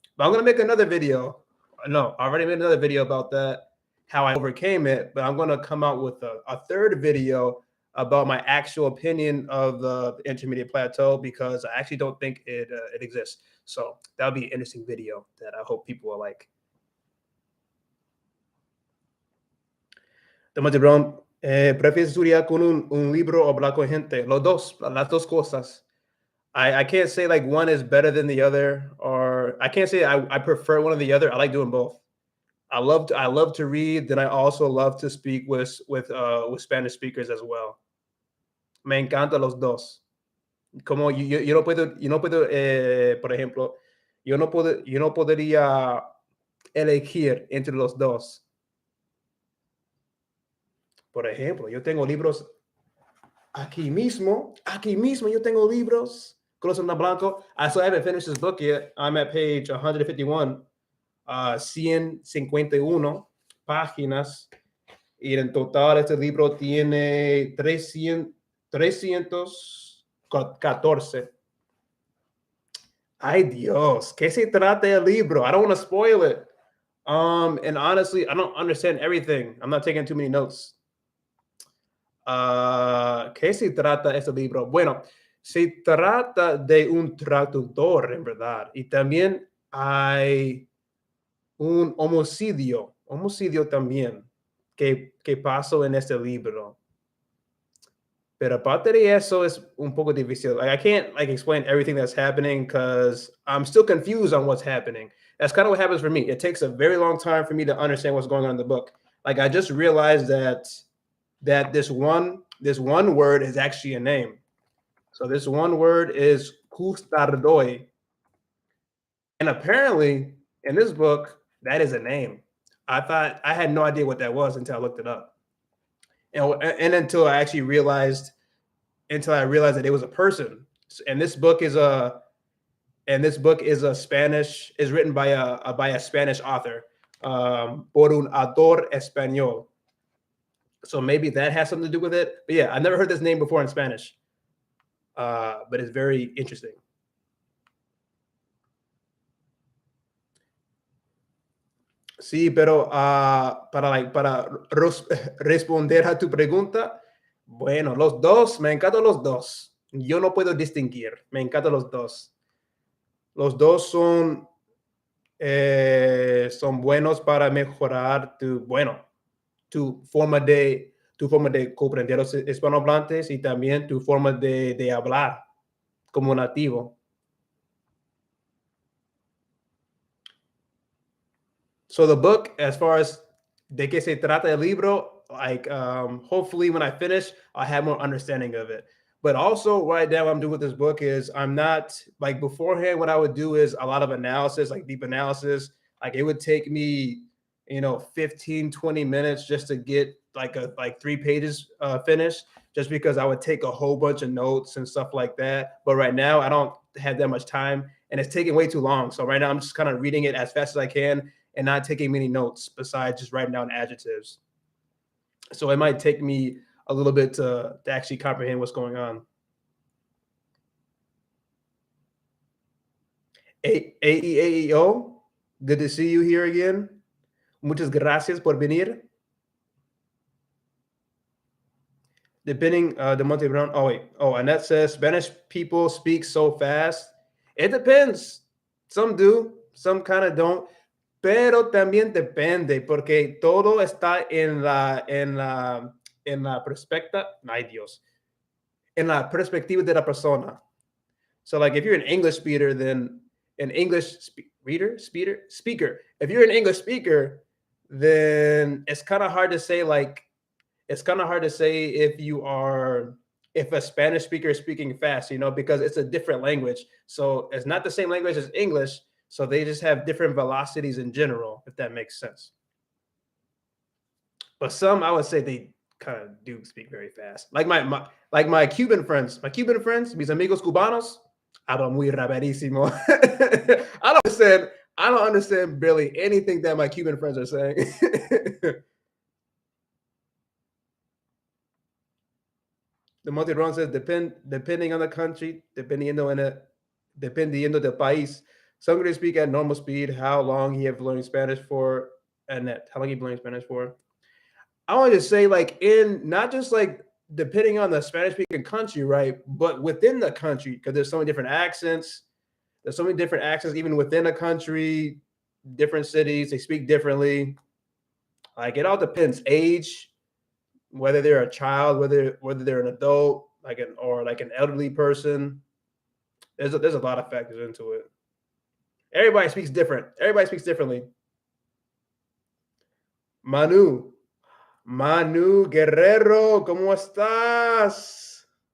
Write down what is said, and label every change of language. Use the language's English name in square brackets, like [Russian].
[English] But I'm gonna make another video. No, I already made another video about that, how I overcame it. But I'm gonna come out with a third video about my actual opinion of the intermediate plateau because I actually don't think it exists. So that'll be an interesting video that I hope people will like. [Spanish] Tomás de Brown, ¿prefieres estudiar con un libro o hablar con gente? Los dos, las dos cosas. [English] I can't say like one is better than the other, or I can't say I prefer one or the other. I like doing both. I love to read. Then I also love to speak with Spanish speakers as well. [Spanish] Me encanta los dos. Como yo no puedo, por ejemplo, yo no podría elegir entre los dos. Por ejemplo, yo tengo libros aquí mismo, yo tengo libros. Corazón blanco. [English] I still haven't finished this book yet. I'm at page 151, [Spanish] 151 páginas. Y en total este libro tiene 314. Ay Dios, ¿qué se trata el libro? [English] I don't want to spoil it. And honestly, I don't understand everything. I'm not taking too many notes. [Spanish] ¿Qué se trata este libro? Bueno, se trata de un traductor, en verdad. Y también hay un homicidio también que pasó en este libro. Pero aparte de eso, es un poco difícil. [English] Like, I can't explain everything that's happening because I'm still confused on what's happening. That's kind of what happens for me. It takes a very long time for me to understand what's going on in the book. Like I just realized that this one word is actually a name. So this one word is custardoi. And apparently in this book, that is a name. I had no idea what that was until I looked it up. And until I actually realized that it was a person. And this book is written by a Spanish author, [Spanish] por un autor español. [English] So maybe that has something to do with it. But yeah, I've never heard this name before in Spanish. But it's very interesting. [Spanish] Sí, pero para responder a tu pregunta, bueno, los dos, me encantan los dos. Yo no puedo distinguir, me encantan los dos. Los dos son buenos para mejorar tu forma de comprender los hispanohablantes y también tu forma de hablar como nativo. [English] So the book, as far as [Spanish] de que se trata el libro, [English] hopefully when I finish, I'll have more understanding of it. But also right now what I'm doing with this book is I'm not like beforehand, what I would do is a lot of analysis, like deep analysis. Like it would take me, 15, 20 minutes just to get like 3 pages finished, just because I would take a whole bunch of notes and stuff like that. But right now I don't have that much time and it's taking way too long. So right now I'm just kind of reading it as fast as I can and not taking many notes besides just writing down adjectives. So it might take me a little bit to actually comprehend what's going on. AEAEO, good to see you here again. [Spanish] Muchas gracias por venir. [English] Depending the monthly round. Oh wait. Oh, Annette says Spanish people speak so fast. It depends. Some do, some kind of don't. [Spanish] Pero también depende, porque todo está en la perspectiva. Ay Dios. En la perspectiva de la persona. [English] So like if you're an English speaker, then an English speaker. If you're an English speaker, then it's kind of hard to say like it's kind of hard to say if a Spanish speaker is speaking fast, because it's a different language. So it's not the same language as English. So they just have different velocities in general, if that makes sense. But some, I would say they kind of do speak very fast. Like my Cuban friends, [Spanish] mis amigos cubanos, hablan muy rapidísimo. [English] I don't understand barely anything that my Cuban friends are saying. The multi-run says depending on the country, [Spanish] dependiendo del país. [English] Some can speak at normal speed. How long he have learned Spanish for? Annette, how long you learned Spanish for? I want to say like in not just like depending on the Spanish speaking country, right? But within the country, because there's so many different accents. There's so many different accents even within a country, different cities, they speak differently. Like it all depends. Age, whether they're a child, whether they're an adult, like an elderly person. There's a lot of factors into it. Everybody speaks different. Everybody speaks differently. [Spanish] Manu Guerrero, ¿cómo estás?